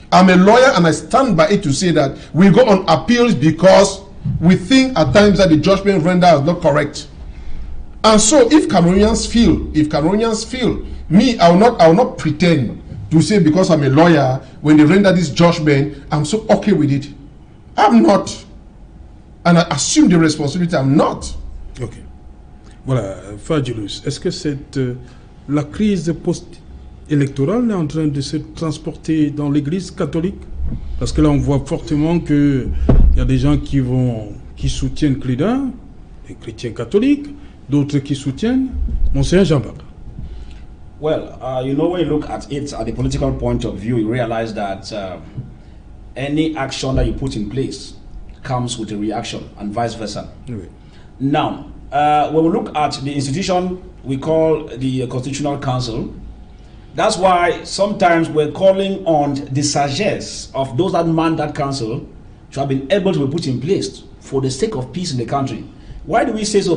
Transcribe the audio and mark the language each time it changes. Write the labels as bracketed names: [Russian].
[English] I'm a lawyer and I stand by it to say that we go on appeals because we think at times that the judgment rendered is not correct. And so if Cameroonians feel, me, I will not pretend to say because I'm a lawyer, when they render this judgment, I'm so okay with it. I'm not. And I assume the responsibility, I'm not. Ok. [French] Voilà, Fadjilous, est-ce que la crise post-électorale est en train de se transporter dans l'église catholique? Parce que là, on voit fortement qu'il y a des gens qui soutiennent Cléda, les chrétiens catholiques, d'autres qui soutiennent Monseigneur Jean-Baptiste. [English] Well, you know, when you look at it at the political point of view, you realize that any action that you put in place comes with a reaction and vice versa. [French] Oui. [English] Now, when we look at the institution we call the Constitutional Council, that's why sometimes we're calling on the sagesse of those that man that council to have been able to be put in place for the sake of peace in the country. Why do we say so?